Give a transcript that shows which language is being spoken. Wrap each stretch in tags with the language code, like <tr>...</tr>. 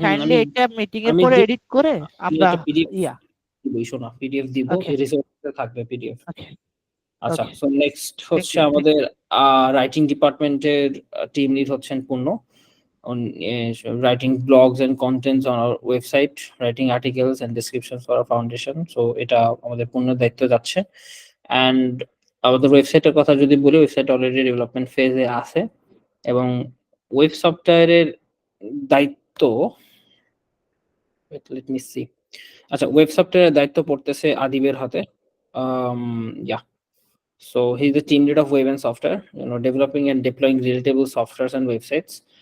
<en>kindly</en> <bn>এটা meeting এর আমি পরে যে- এডিট করে আমি আমরা একটা PDF ইয়া দিব, শোনা, PDF দিব,</bn> <en>Okay.</en> <bn>রিসোর্সে থাকবে PDF।</bn> <en>okay</en> <bn>আচ্ছা,</bn> <en>Okay.</en> <bn>সো নেক্সট হচ্ছে</bn> <en>you, thank</en> <bn>আমাদের রাইটিং ডিপার্টমেন্টের টিম লিড হচ্ছেন পূর্ণ,</bn> <en>writing blogs and contents on our website, writing articles and descriptions for our foundation.</en> <bn>So এটা আমাদের পূর্ণ দায়িত্ব যাচ্ছে। অ্যান্ড আমাদের ওয়েবসাইটের কথা যদি বলি, ওয়েবসাইট অলরেডি ডেভেলপমেন্ট ফেজে আছে, এবং ওয়েব সফটওয়্যারের দায়িত্ব,</bn> <en>let me see,</en> <bn>আচ্ছা, ওয়েব সফটওয়্যারের দায়িত্ব পড়তেছে আদিবের হাতে।</bn> <en>Yeah, so he's the team lead of web and software, developing and deploying relatable softwares and websites.</en>